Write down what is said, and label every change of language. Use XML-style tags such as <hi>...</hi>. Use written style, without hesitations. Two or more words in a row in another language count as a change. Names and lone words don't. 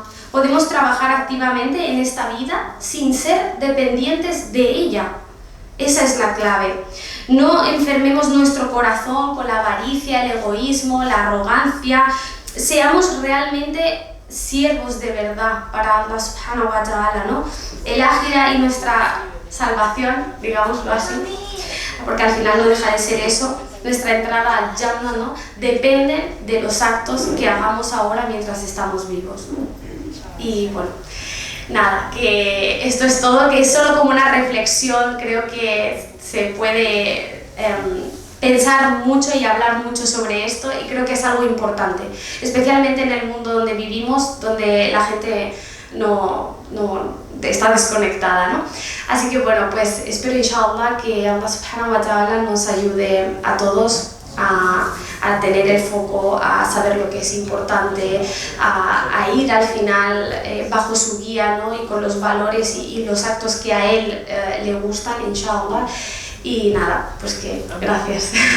<es>Podemos trabajar activamente en esta vida sin ser dependientes de ella. Esa es la clave. No enfermemos nuestro corazón con la avaricia, el egoísmo, la arrogancia. Seamos realmente siervos de verdad para Allah</es> <ar>سبحانه وتعالى,</ar> <es>¿no? El ákhira y nuestra salvación, digámoslo así, porque al final no deja de ser eso, nuestra entrada al Jannah, ¿no? Depende de los actos que hagamos ahora mientras estamos vivos. Y bueno, nada, que esto es todo, que es solo como una reflexión, creo que se puede pensar mucho y hablar mucho sobre esto, y creo que es algo importante, especialmente en el mundo donde vivimos, donde la gente no está desconectada, ¿no? Así que bueno, pues espero inshallah que Allah</es> <ar>سبحانه وتعالى</ar> <es>nos ayude a todos a tener el foco, a saber lo que es importante, a ir al final bajo su guía, ¿no? Y con los valores y los actos que a él le gustan, inshallah. Y nada, pues que gracias.</es>